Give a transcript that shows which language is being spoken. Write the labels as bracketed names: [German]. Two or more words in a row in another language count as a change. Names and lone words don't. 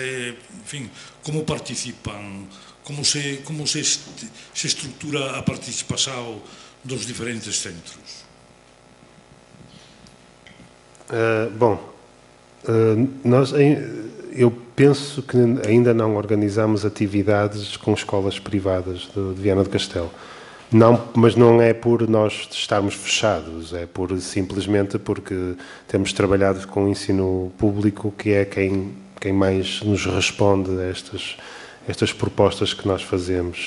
[Galician] En fin, como participan? Como se estructura a participación dos diferentes centros? [Portuguese] Eu penso que ainda não organizamos atividades com escolas privadas de Viana do Castelo. Não, mas não é por nós estarmos fechados, é simplesmente porque temos trabalhado com o ensino público, que é quem mais nos responde a estas propostas que nós fazemos.